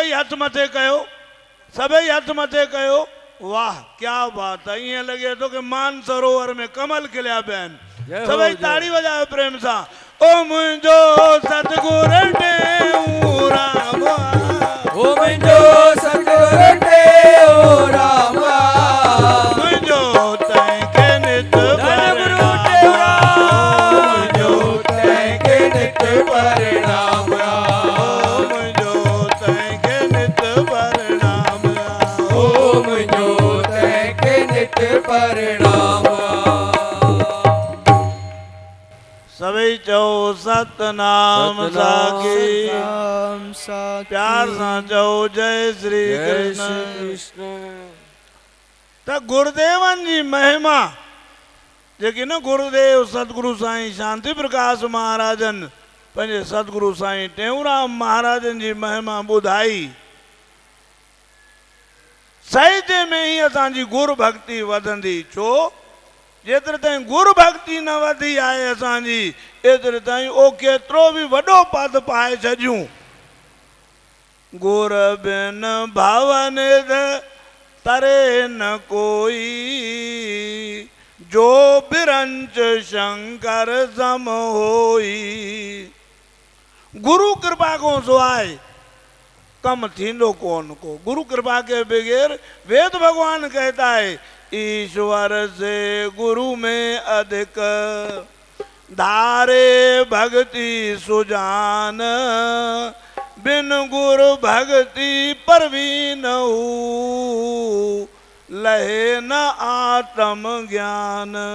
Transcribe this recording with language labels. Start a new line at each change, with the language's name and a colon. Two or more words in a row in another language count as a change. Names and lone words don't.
Sindhi: हथ मथे कयो, सभई हथ मथे कयो।
Hindi: वाह क्या बात है,
Sindhi: ईअं लॻे थो कि मान सरोवर में कमल खिलिया पिया आहिनि। जय हो, सभई जय। ताड़ी वॼायो प्रेम सां। ओ मुंहिंजो सतगुर टेऊंराम, ओ मुंहिंजो सतगुरु टेऊंराम, मुंहिंजो तंहिंखे नित धन गुरु प्रणाम, टेऊंराम, मुंहिंजो तंहिंखे नित प्रणाम, मुंहिंजो तंहिंखे नित प्रणाम। ओ मुंहिंजो तंहिंखे नित प्रणाम। सभई चओ सतनाम साखी, नाम साखी। प्यार सां चओ जय श्री जय कृष्ण। श्री कृष्ण। त गुरुदेवन जी महिमा जेकी न गुरुदेव सतगुरु साईं शांति प्रकाश महाराजन पंहिंजे सतगुरु साईं टेऊंराम महाराजन जी महिमा ॿुधाई। साहित्य में ही असांजी गुरु भक्ति वधंदी। छो जेतिरे ताईं गुरु भक्ति न वधी आहे असांजी, एतिरे ताईं ओ केतिरो बि वॾो पद पाए छॾियूं।
Hindi: गुर बिन भवन तरे न कोई, जो बिरंच शंकर सम होई।
Sindhi: गुरु कृपा को सवाइ कम थींदो कोन को।
Hindi: गुरु कृपा के बगैर, वेद भगवान कहता है, ईश्वर से गुरु में अधिक धारे भक्ति सुजान, बिन गुरु भक्ति परवीन लहे न आत्म ज्ञान।